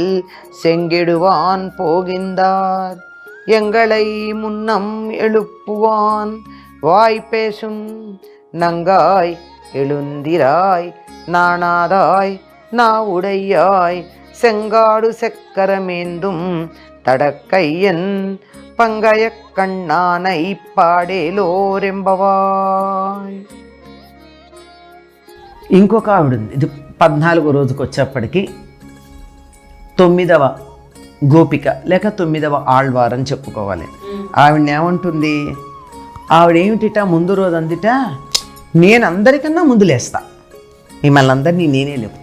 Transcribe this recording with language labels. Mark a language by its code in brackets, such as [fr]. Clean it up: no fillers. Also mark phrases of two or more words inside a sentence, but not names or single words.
[ta] செங்கிடுவான் போகின்றார் எங்களை முன்னம் எழுப்புவான் வாய் பேசும் நங்காய் எழுந்திராய் நாணாதாய் நா உடையாய் செங்காடு செக்கரமேந்தும் தடக்கையன் பங்கய கண்ணானை పాడేలోరెంబవాయ్. [te] ఇంకొక ఆవిడ ఉంది. ఇది 14వ రోజుకి వచ్చేప్పటికి 9వ గోపిక లేక 9వ ఆళ్వార్ అని చెప్పుకోవాలి. ఆవిడని ఏమంటుంది? ఆవిడేమిటిట ముందు రోజు అందిట, నేను అందరికన్నా ముందు లేస్తా, మిమ్మల్ని అందరినీ నేనే లేపుతా.